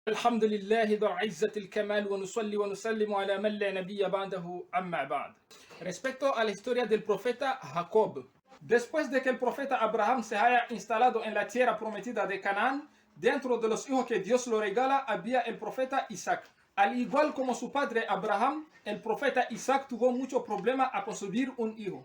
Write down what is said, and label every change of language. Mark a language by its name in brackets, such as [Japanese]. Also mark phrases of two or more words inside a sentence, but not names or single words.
[Arabic] الحمد لله ذو عزة الكمال ونصلي ونسلم على من لا نبي بعده أما بعد. [Spanish] Respecto a la historia del profeta Jacob. Después de que el profeta Abraham se haya instalado en la tierra prometida de Canaán, dentro de los hijos que Dios lo regala había el profeta Isaac. Al igual como su padre Abraham, el profeta Isaac tuvo mucho problema a concebir un hijo.